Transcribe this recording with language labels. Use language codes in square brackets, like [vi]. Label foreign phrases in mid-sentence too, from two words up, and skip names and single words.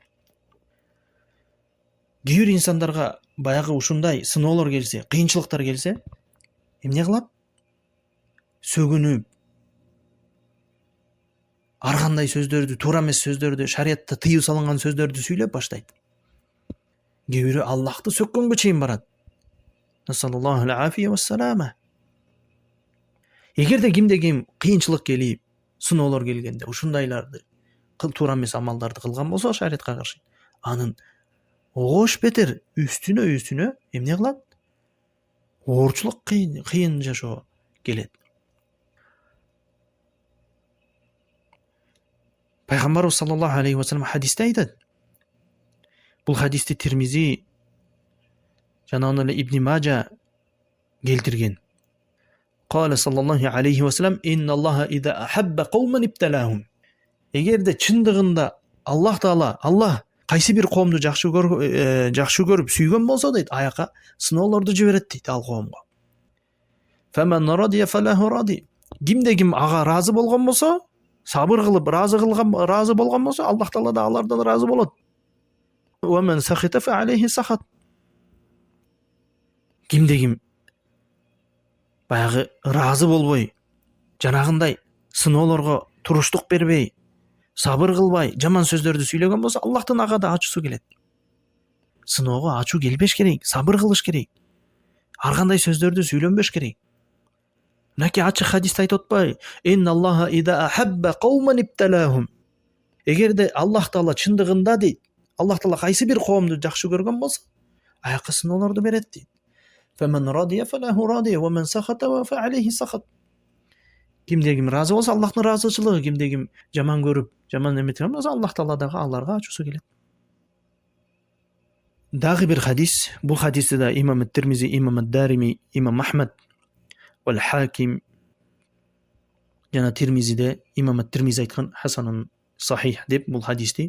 [ky] Кээ бир инсандарга баягы ушундай сыноолор келсе, кыйынчылыктар келсе, эмне кылат? Сөгүнүп, ар кандай сөздөрдү, туура эмес сөздөрдү, шариятта тыюу салынган сөздөрдү сүйлөп баштайт. Кээ бири Аллахты сөккөнгө чейин барат. [ar] صلى الله عليه وسلم. [ky] Эгерде ким кыйынчылык келип, сыноолор келгенде ушундайларды туура эмес амалдарды кылган болсо шариятка каршы, анын огош бетер үстүнө эмне кылат? Оорчулук, кыйын жашоо келет. Пайгамбарыбыз [ar] صلى الله عليه وسلم [ky] хадисте айтат. Бул хадисти Тирмизи жана аны эле Ибн Мажа келтирген. [ar] قال صلى الله عليه وسلم: "إن الله إذا أحب قوما ابتلاهم." [ky] Эгерде чындыгында Аллах Таала кайсы бир коомду жакшы көрүп сүйгөн болсо дейт, аяка сыноолорду жиберет дейт ал коомго. [ar] فمن رضي فله الرضا. [ky] Кимде ким ага разы болгон болсо, сабыр кылып разы болгон болсо, Аллах Таала да алардан разы болот. [ar] ومن سخط فعليه السخط. [ky] Кимде ким баягы разы болбой, жанагындай сыноолорго туруштук бербей, сабыр кылбай, жаман сөздөрдү сүйлөгөн болсо, Аллахтын ага да ачуусу келет. Сыноого ачуу келбеш керек, сабыр кылыш керек. Ар кандай сөздөрдү сүйлөнбөш керек. Мынакей ачык хадисте айтып атпайбы? [ar] إن الله إذا أحب قوما ابتلاهم. [ky] Эгерде Аллах Таала чындыгында дейт, Аллах Таала кайсы бир коомду жакшы көргөн болсо, аяка сыноолорду берет дейт. [ar] فمن رضي فله الرضا ومن سخط فعليه السخط. [ky] Кимде ким разы болсо, Аллахтын разычылыгы, кимде ким жаман көрүп, жаман эметкен болсо, Аллах Таала дагы аларга ачуусу келет. Дагы бир хадис, бул хадисте да имам Тирмизи, имам Дарими, имам Ахмад вал Хаким жана Тирмизиде имам Тирмизи айткан [ar] حسن صحيح [ky] деп бул хадисти.